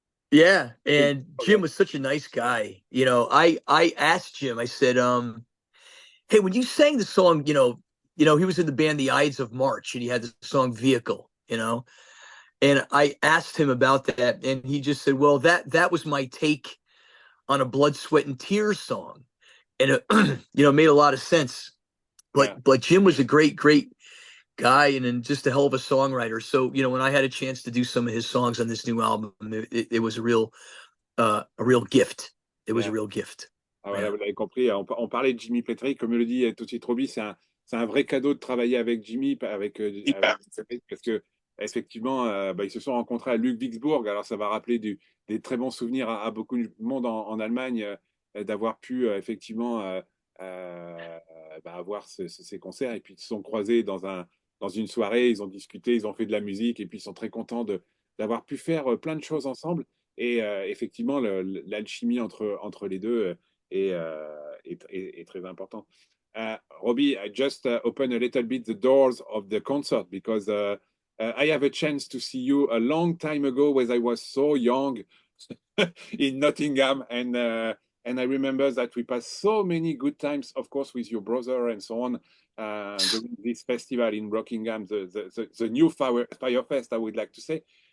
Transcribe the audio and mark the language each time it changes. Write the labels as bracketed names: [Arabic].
[English] yeah, and Jim was such a nice guy. I asked Jim, I said, hey, when you sang the song, he was in the band The Ides of March, and he had the song Vehicle, and I asked him about that, and he just said, well, that was my take on a Blood, Sweat, and Tears song. And it, made a lot of sense. But Jim was a great guy and just a hell of a songwriter. So, when I had a chance to do some of his songs on this new album, it was a real gift. It was a real gift. [French] Ah, voilà, vous l'avez compris. On parlait de Jimmy Petrick, comme le dit tout de suite Robbie, c'est un vrai cadeau de travailler avec Jimmy, avec parce que effectivement, ils se sont rencontrés à Ludwigsburg. Alors ça va rappeler des très bons souvenirs à beaucoup de monde en Allemagne, d'avoir pu effectivement avoir ces concerts. Et puis ils se sont croisés dans une soirée, ils ont discuté, ils ont fait de la musique, et puis ils sont très contents d'avoir pu faire plein de choses ensemble. Et effectivement, l'alchimie entre les deux est très importante. [English] Robbie, I just open a little bit the doors of the concert because I have a chance to see you a long time ago when I was so young in Nottingham, and I remember that we passed so many good times, of course, with your brother and so on, during this festival in Rockingham, the new Firefest, I would like to say.